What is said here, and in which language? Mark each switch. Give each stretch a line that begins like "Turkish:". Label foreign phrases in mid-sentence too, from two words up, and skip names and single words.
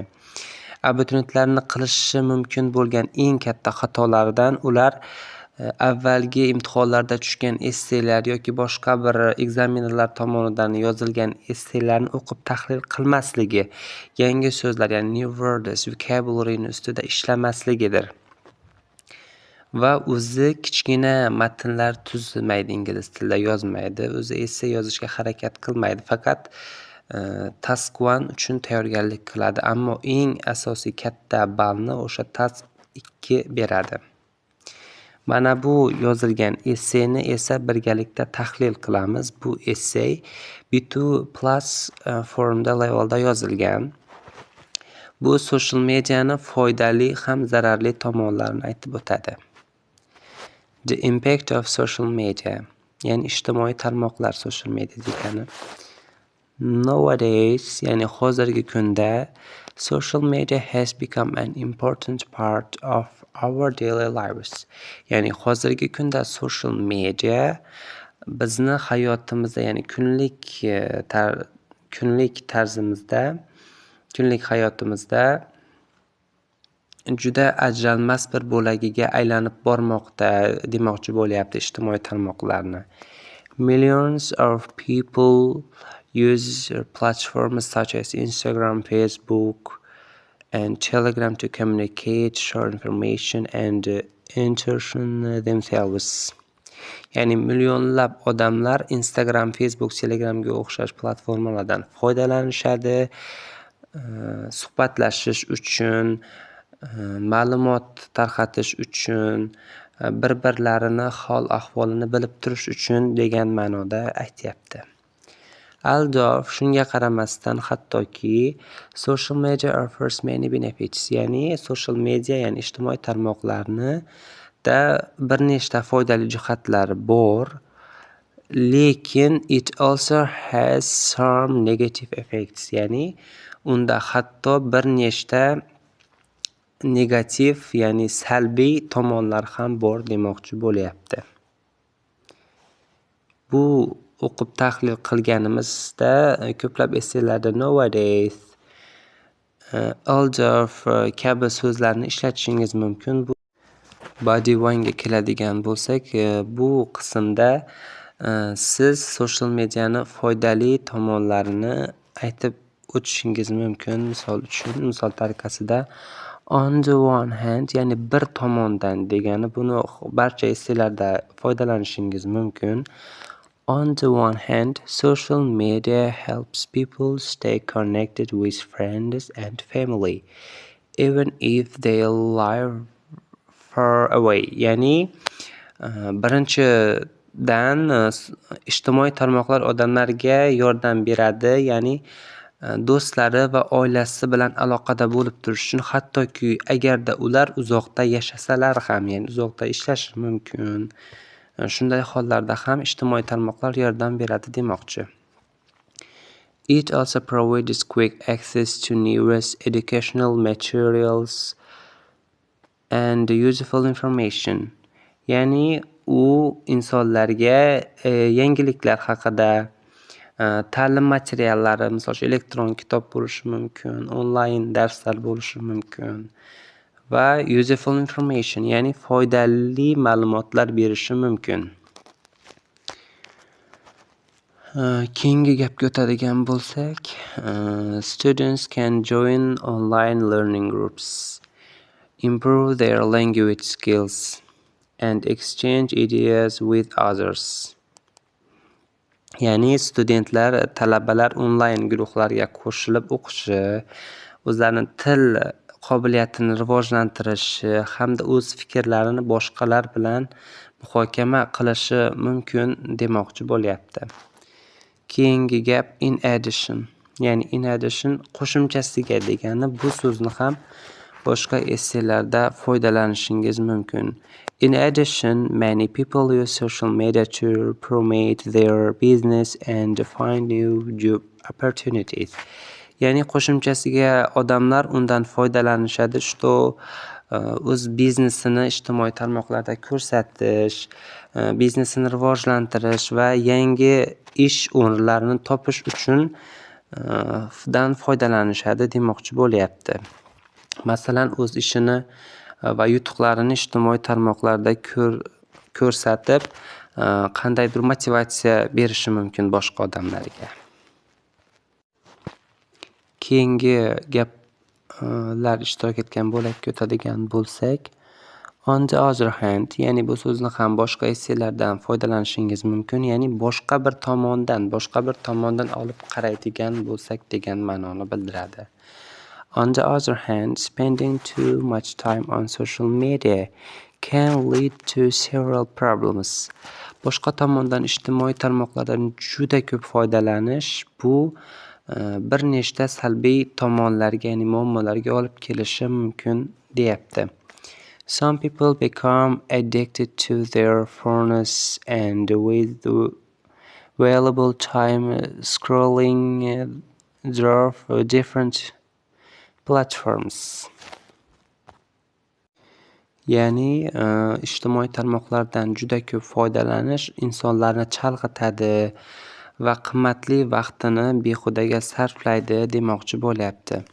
Uzbek: Abituriyentlarning qilishi mumkin bo'lgan eng katta xatolardan ular avvalgi imtihonlarda tushgan essaylar yoki boshqa bir ekzamenerlar tomonidan yozilgan essaylarni o'qib tahlil qilmasligi, yangi so'zlar, ya'ni
English: new words,
Uzbek: vocabulary'ni ustida ishlamasligidir. Va o'zi kichkina matnlar tuzmaydi, ingliz tilida yozmaydi, o'zi essay yozishga harakat qilmaydi, faqat task 1 uchun tayyorgarlik qiladi, ammo eng asosiy katta ballni o'sha task 2 beradi. Mana bu yozilgan essayni esa birgalikda tahlil qilamiz. Bu essay B2 plus forumda levelda yozilgan. Bu
English: social mediani
Uzbek: foydali ham zararli tomonlarini aytib o'tadi.
English: The impact of social media,
Uzbek: ya'ni ijtimoiy tarmoqlar,
English: social media
Uzbek: degani. Nowadays, ya'ni hozirgi kunda,
English: social media has become an important part of our daily lives.
Uzbek: Ya'ni hozirgi kunda
English: social media
Uzbek: bizni hayotimizda, ya'ni kunlik hayotimizda juda ajralmas bir bo'lagiga aylanib bormoqda, demoqchi bo'lyapti ijtimoiy tarmoqlarni.
English: Millions of people use platforms such as Instagram, Facebook and Telegram to communicate, share information and entertain themselves.
Uzbek: Ya'ni millionlab odamlar Instagram, Facebook, Telegramga o'xshash platformalardan foydalanishadi, suhbatlashish uchun, ma'lumot tarqatish uchun, bir-birlarini hol-ahvolini bilib turish uchun degan ma'noda aytyapti.
English: Although
Uzbek: shunga qaramasdan, hattoki
English: social media offers many benefits,
Uzbek: ya'ni
English: social media,
Uzbek: ya'ni ijtimoiy tarmoqlarni da bir nechta foydali jihatlari bor, lekin
English: it also has some negative effects,
Uzbek: ya'ni unda hatto bir nechta negativ, ya'ni salbiy tomonlar ham bor demoqchi bo'lyapti. Bu o'qib tahlil qilganimizda ko'plab essaylarda
English: nowadays, although
Uzbek: kabi so'zlarni ishlatishingiz mumkin. Bu body 1 ga keladigan bo'lsak, bu qismda siz
English: social mediani
Uzbek: foydali tomonlarini aytib o'tishingiz mumkin. Misol tariqasida
English: on the one hand,
Uzbek: ya'ni bir tomondan degani, buni barcha essaylarda foydalanishingiz mumkin.
English: On the one hand, social media helps people stay connected with friends and family, even if they live far away.
Uzbek: Ya'ni birinchidan ijtimoiy tarmoqlar odamlarga yordam beradi, ya'ni do'stlari va oilasi bilan aloqada bo'lib turish uchun, hattoki agarda ular uzoqda yashasalar ham, ya'ni uzoqda ishlashi mumkin. Shunday hollarda ham ijtimoiy tarmoqlar yordam beradi demoqchi.
English: It also provides quick access to newest educational materials and useful information.
Uzbek: Ya'ni u insonlarga yangiliklar haqida, ta'lim materiallari, misol uchun elektron kitob bo'lishi mumkin, onlayn darslar bo'lishi mumkin va
English: useful information,
Uzbek: ya'ni foydali ma'lumotlar berishi mumkin. Keyingi gapga o'tadigan bo'lsak,
English: students can join online learning groups, improve their language skills and exchange ideas with others.
Uzbek: Ya'ni talabalar onlayn guruhlarga qo'shilib o'qishi, o'zlarining til qobiliyatini rivojlantirishi hamda o'z fikrlarini boshqalar bilan muhokama qilishi mumkin demoqchi bo'lyapti. Keyingi gap
English: in addition.
Uzbek: Ya'ni
English: in addition
Uzbek: qo'shimchasiga degani bu so'zni ham boshqa esselarda foydalanishingiz mumkin.
English: In addition, many people use social media to promote their business and find new job opportunities.
Uzbek: Ya'ni qo'shimchasiga odamlar undan foydalanishadi, что o'z biznesini ijtimoiy tarmoqlarda ko'rsatish, biznesini rivojlantirish va yangi ish o'rinlarini topish uchun dan foydalanishadi demoqchi bo'lyapti. Masalan, o'z ishini va yutuqlarini ijtimoiy tarmoqlarda ko'rsatib, qandaydir motivatsiya berishi mumkin boshqa odamlarga. Keyingi gaplar ishtirok etgan bo'lakka o'tadigan bo'lsak,
English: on the other hand,
Uzbek: ya'ni bu so'zni ham boshqa esselardan foydalanishingiz mumkin, ya'ni boshqa bir tomondan olib qaraydigan bo'lsak degan ma'noni bildiradi.
English: On the other hand, spending too much time on social media can lead to several problems.
Uzbek: Boshqa tomondan ijtimoiy tarmoqlardan juda ko'p foydalanish bu bir nechta salbiy tomonlarga, ya'ni muammolarga olib kelishi mumkin deyapti.
English: Some people become addicted to their phones and with valuable time scrolling through different platforms.
Uzbek: Ya'ni ijtimoiy tarmoqlardan juda ko'p foydalanish insonlarni chalg'itadi va qimmatli vaqtini behudaga sarflaydi demoqchi bo'lyapti.